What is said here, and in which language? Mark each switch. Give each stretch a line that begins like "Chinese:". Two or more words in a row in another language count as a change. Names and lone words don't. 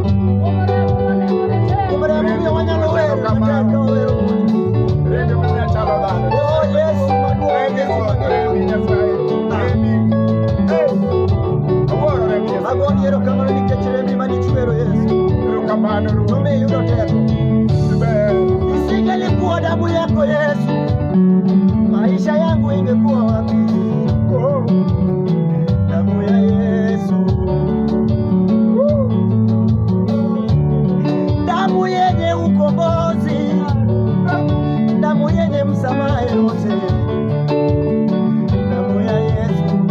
Luo (Kenya and Tanzania): Kumremo miyo wanyalo wero, mateka wero kuji. Oh Yesu maduong' Yesu agoni erokamano nikech rembi manichwero Yesu. Nomiyo iyudo teko.
Swahili: Isingelikuwa damu yako Yesu, maisha yangu ingekuwa wapi? Damu ya Yesu, damu yenye ukombozi, damu yenye msamaha yote, damu ya Yesu.